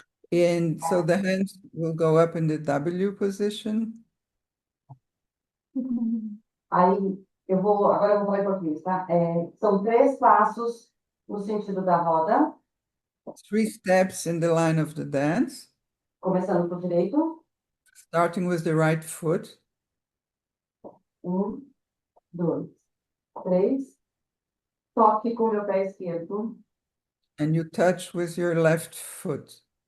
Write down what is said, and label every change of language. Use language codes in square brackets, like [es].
[en] And so the hands will go up in the W position. [pt] Aí agora eu vou falar em português, tá? São 3 passos no sentido da roda. [en] 3 steps in the line of the dance. [pt] Começando por direito. [en] Starting with the right foot. [pt] 1, 2, 3. Toque com o meu pé esquerdo. [en] And you touch with your left foot.